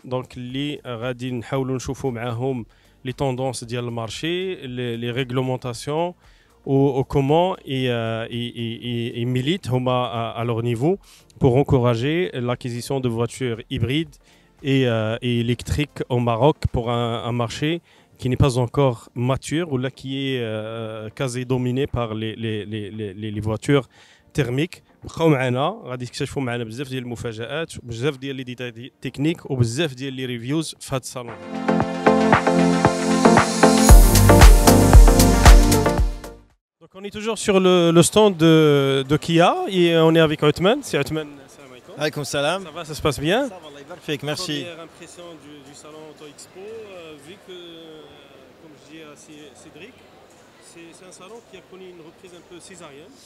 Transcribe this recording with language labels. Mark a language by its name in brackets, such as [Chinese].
[French] Donc, les radin [Arabic] حاولوا نشوفوا معاهم [French] les tendances du marché, les réglementations, au comment ils militent à leur niveau pour encourager l'acquisition de voitures hybrides et électriques au Maroc pour un marché qui n'est pas encore mature ou là qui est quasi dominé par les voitures thermiques. [Arabic] بقاو معنا غادي تكتشفوا معنا بزاف ديال المفاجآت وبزاف ديال لي ديتاي تكنيك وبزاف ديال لي ريفيوز في هذا الصالون. [French] Donc on est toujours sur le stand de Kia et on est avec Othman. C'est Othman. [Arabic] Salam alaikum. Alaykoum salam. [French] Ça va, ça se passe bien? Ça va, [Arabic] Allah ybarak fik, [French] merci. Première impression du salon Auto Expo, vu que, comme je dis à Cédric, c'est un salon qui a connu une reprise un peu césarienne.